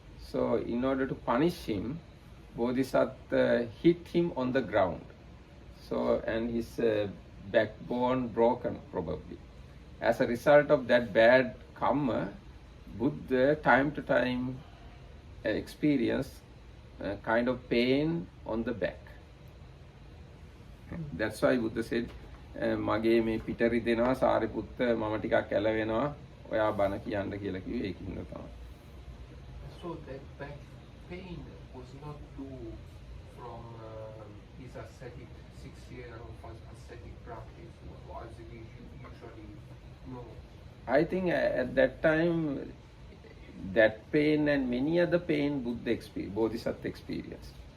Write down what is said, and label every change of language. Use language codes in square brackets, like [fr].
[en] So in order to punish him, Bodhisattva hit him on the ground. So and his backbone broken probably. As a result of that bad karma, Buddha time to time experience kind of pain on the back. That's why Buddha said, [si] මගේ මේ පිට රිදෙනවා සාරිපුත්ත මම ටිකක් ඇලවෙනවා ඔයා බණ කියන්න කියලා කිව්වේ ඒකින්ද තමයි. [en] So that back pain was not due from his ascetic 6 year of ascetic practice, or as we usually know. I think at that time that pain and many other pain Buddha Bodhisattva experienced.